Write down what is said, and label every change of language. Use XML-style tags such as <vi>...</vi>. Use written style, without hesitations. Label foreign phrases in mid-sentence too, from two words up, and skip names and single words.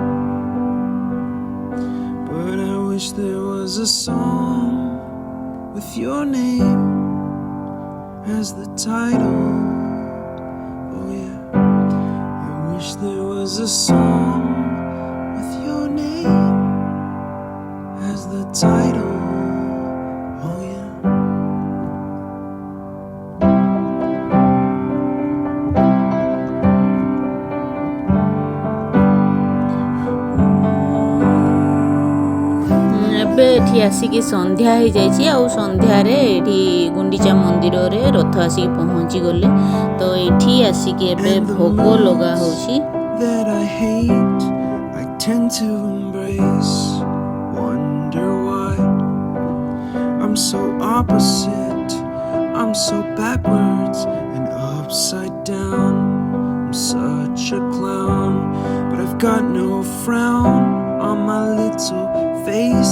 <en>But I wish there was a song with your name as the title. Oh yeah, I wish there was a song with your name as the title. Oh yeah.</en> <or>ଏବେ ଏଠି ଆସିକି ସନ୍ଧ୍ୟା ହେଇଯାଇଛି ଆଉ ସନ୍ଧ୍ୟାରେ ଏଠି ଗୁଣ୍ଡିଚା ମନ୍ଦିରରେ ରଥ ଆସିକି ପହଞ୍ଚିଗଲେ। ତ ଏଠି ଆସିକି ଏବେ ଭୋଗ ଲଗା ହେଉଛି।</or> <en>That I hate, I tend to embrace. Wonder why I'm so opposite. I'm so backwards and upside down. I'm such a clown, but I've got no frown on my little face.</en>